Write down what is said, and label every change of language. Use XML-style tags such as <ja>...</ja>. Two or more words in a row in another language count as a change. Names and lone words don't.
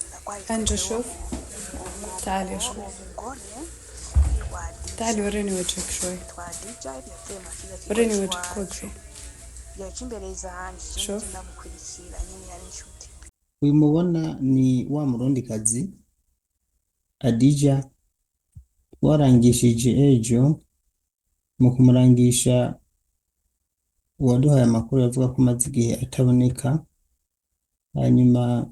<ar>أنجو شوف. تعالي شوي. تعالي وريني وجهك شوي. وريني وجهك وقفي. شوف.</ar> <rw>uyu mubona ni wa murundikazi Adija warangishije ejo mu kumurangisha uwaduhaye amakuru yavuga ko amaze igihe ataboneka, hanyuma</rw>